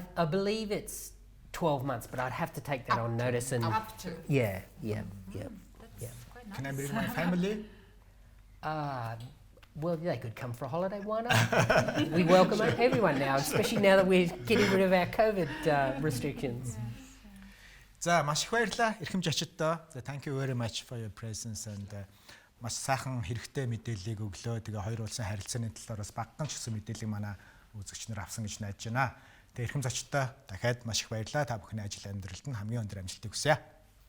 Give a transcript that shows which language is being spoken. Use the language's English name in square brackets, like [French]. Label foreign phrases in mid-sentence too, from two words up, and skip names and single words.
[English] I believe it's 12 months, but I'd have to take that on notice. And Up to. yeah. That's quite nice. Can I bring my family? Well, they could come for a holiday. Why not? We welcome everyone now, especially now that we're getting rid of our COVID restrictions. [Mongolian] За маш их баярлалаа эрхэм жачиддаа. За [English] thank you very much for your presence [Mongolian] and маш сайхан хэрэгтэй мэдээллийг өглөө. Тэгээ хоёр улсын харилцааны талаар бас багахан ч гэсэн мэдээллийг манай үзэгч нар авсан гэж найдаж байна. Тэгээ эрхэм зочдтой дахиад маш их баярлалаа. Та бүхний ажил амьдралд нь хамгийн өндөр амжилтыг хүсье.